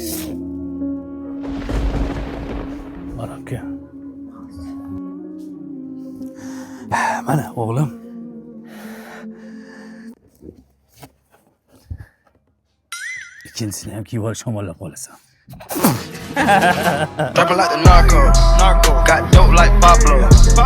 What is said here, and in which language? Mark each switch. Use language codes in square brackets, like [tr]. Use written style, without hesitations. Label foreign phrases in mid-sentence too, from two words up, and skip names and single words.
[uz] Baraka. Mana o'g'lim. Ikkinchisini ham kiyib olish shamollab qolasan. [en] Rapping like the narco, got dope like Pablo.